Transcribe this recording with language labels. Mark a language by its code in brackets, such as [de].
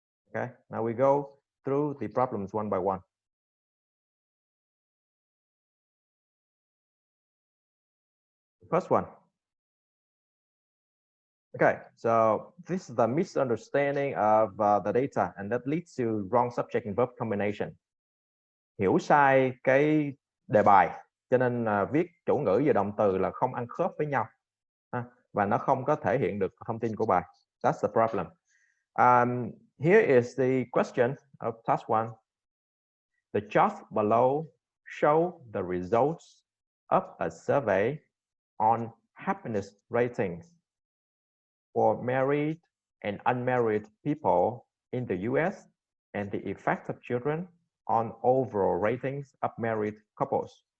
[en] Okay, now we go through the problems one by one. The first one, Okay, so this is the misunderstanding of the data and that leads to wrong subject and verb combination. [vi] Hiểu sai cái đề bài cho nên viết chủ ngữ và động từ là không ăn khớp với nhau và nó không có thể hiện được thông tin của bài. [en] That's the problem. Here is the question of task 1. The charts below show the results of a survey on happiness ratings for married and unmarried people in the US and the effect of children on overall ratings of married couples.